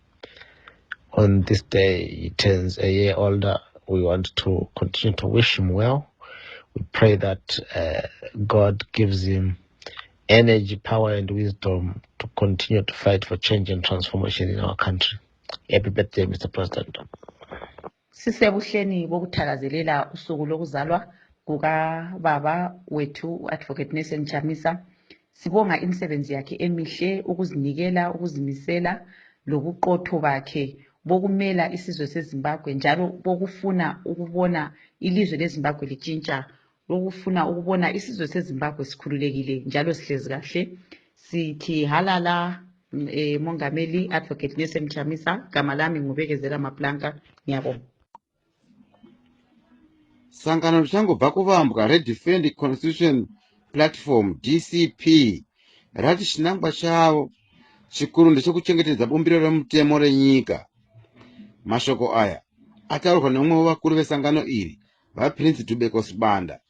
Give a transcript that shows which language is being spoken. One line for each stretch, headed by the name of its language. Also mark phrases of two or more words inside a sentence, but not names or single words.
English: On this day, he turns a year older. We want to continue to wish him well. We pray that God gives him energy, power, and wisdom to continue to fight for change and transformation in our country. Happy birthday, Mr. President.
North Ndebele: Sisebuhleni bokuthakazelela usuku lokuzalwa kukababa wethu Advocate Nelson Chamisa. Sibonga imisebenzi yakhe emihle, ukuzinikela, ukuzimisela lobuqotho bakhe bokumela isizwe seZimbabwe, njalo bokufuna ukubona ilizwe leZimbabwe litshintsha, lokufuna ukubona isizwe seZimbabwe sikhululekile njalo sihlezi kahle. Sithi halala Mongameli Advocate Nelson Chamisa. Gama lami ngubekezela Maplanka. Ngiyabonga.
Shona: Sangano richangobva kuvambwa reDefend Constitution Platform DCP rati chinangwa chavo chikuru ndechekuchengetedza bumbiro remutemo renyika. Mashoko aya ataurwa neumwe wevakuru vesangano iri, vaPrince Dubeko Sibanda.